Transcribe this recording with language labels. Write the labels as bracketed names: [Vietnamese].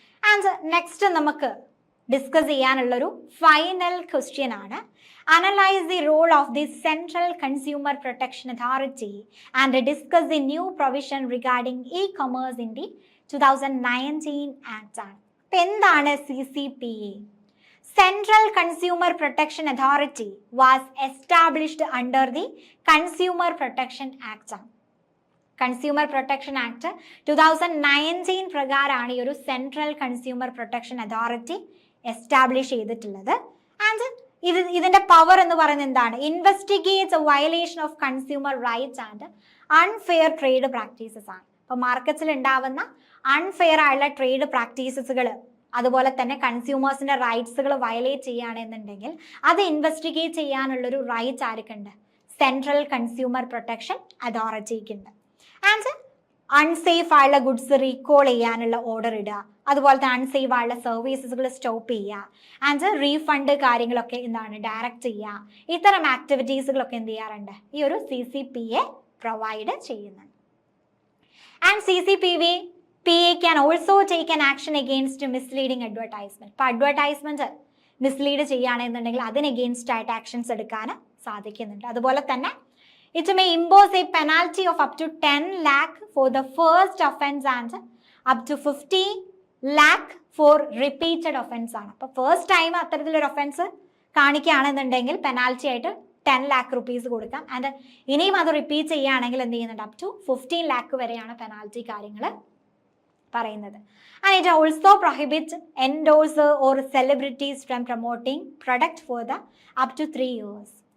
[Malayalam] And next നമുക്ക് discuss ചെയ്യാനുള്ളൊരു final question ആണ്, [English] Analyse the role of the central consumer protection authority and discuss the new provision regarding e commerce in the 2019 act ആണ്. [Malayalam] എന്താണ് CCPA? [English] Central Consumer Protection Authority was established under the Consumer Protection Act. [Malayalam] Consumer protection act 2019 പ്രകാരമാണ് ഈ ഒരു central consumer protection authority establish ചെയ്തിട്ടുള്ളത്. And ഇതിന്റെ power എന്ന് പറയുന്നത് എന്താണ്? [English] Investigates a violation of consumer rights and unfair trade practices ആണ്. [Malayalam] അപ്പൊ മാർക്കറ്റ്സിൽ ഉണ്ടാവുന്ന അൺഫെയർ ആയുള്ള ട്രേഡ് പ്രാക്ടീസസുകൾ, അതുപോലെ തന്നെ കൺസ്യൂമേഴ്സിന്റെ റൈറ്റ്സുകൾ വയലേറ്റ് ചെയ്യുകയാണെന്നുണ്ടെങ്കിൽ അത് ഇൻവെസ്റ്റിഗേറ്റ് ചെയ്യാനുള്ളൊരു right ആർക്കുണ്ട്? Central consumer protection അതോറിറ്റിക്കുണ്ട്. And unsafe ആയുള്ള ഗുഡ്സ് റീകോൾ ചെയ്യാനുള്ള ഓർഡർ ഇടുക, അതുപോലെ തന്നെ അൺസേഫ് ആയുള്ള സർവീസസുകൾ സ്റ്റോപ്പ് ചെയ്യുക, ആൻഡ് റീഫണ്ട് കാര്യങ്ങളൊക്കെ എന്താണ് ഡയറക്റ്റ് ചെയ്യുക. ഇത്തരം ആക്ടിവിറ്റീസുകളൊക്കെ എന്ത് ചെയ്യാറുണ്ട്? ഈ ഒരു CCPA പ്രൊവൈഡ് ചെയ്യുന്നുണ്ട്. [English] And CCPA can also take an action against misleading advertisement. [Malayalam] ഇപ്പോൾ അഡ്വർടൈസ്മെന്റ് മിസ്ലീഡ് ചെയ്യുകയാണെന്നുണ്ടെങ്കിൽ അതിന് എഗെയിൻസ്റ്റ് ആയിട്ട് ആക്ഷൻസ് എടുക്കാൻ സാധിക്കുന്നുണ്ട്. അതുപോലെ തന്നെ [English] it may impose a penalty of up to 10 lakh for the first offense and up to 50 lakh for repeated offense ആണ്. [Malayalam] അപ്പോൾ ഫസ്റ്റ് ടൈം അത്തരത്തിലൊരു ഒഫൻസ് കാണിക്കുകയാണെന്നുണ്ടെങ്കിൽ പെനാൽറ്റി ആയിട്ട് 10 lakh rupees കൊടുക്കാം. ആൻഡ് ഇനിയും അത് റിപ്പീറ്റ് ചെയ്യുകയാണെങ്കിൽ എന്ത് ചെയ്യുന്നുണ്ട്? അപ് ടു 15 lakh വരെയാണ് പെനാൽറ്റി കാര്യങ്ങൾ പറയുന്നത്. [English] And it also prohibit endorser or celebrities from promoting product for the up to 3 years.